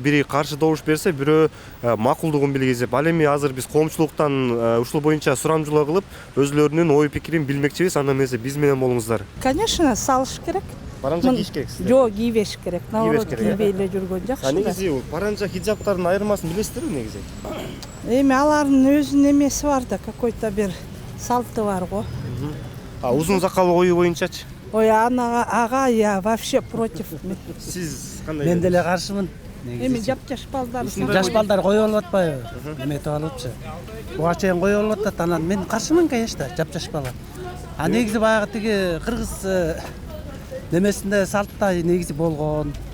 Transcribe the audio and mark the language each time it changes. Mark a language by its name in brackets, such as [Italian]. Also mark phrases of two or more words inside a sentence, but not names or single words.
[Kyrgyz] Бири каршы добуш берсе, бирөө макулдугун билгизип. Ал эми азыр биз коомчулуктан ушул боюнча сурамжылоо кылып, өзлөрүнүн ой пикирин билмекчибиз. Анда эмесе биз менен болуңуздар. Конечно, салыш керек. Паранжа кийиш керек сизде? Жок, кийбеш керек. Наоборот, кийбей эле жүргөн жакшы. Негизи паранжа хиджабтардын айырмасын билесиздерби негизи? Эми алардын өзүнүн эмеси бар да, какой-то бир салты бар го. Узун сакал коюу боюнчачы? Ой, ага, [Russian] я вообще против. [Kyrgyz] Сиз кандай? Мен деле каршымын. Эми жап-жаш балдар. Жаш балдар коюп алып атпайбы? Эметип алыпчы. Буга чейин коюп алып атат, анан мен каршымын, конечно, жап-жаш бала. Негизи баягы тиги кыргыз немесинде салтта негизи болгон.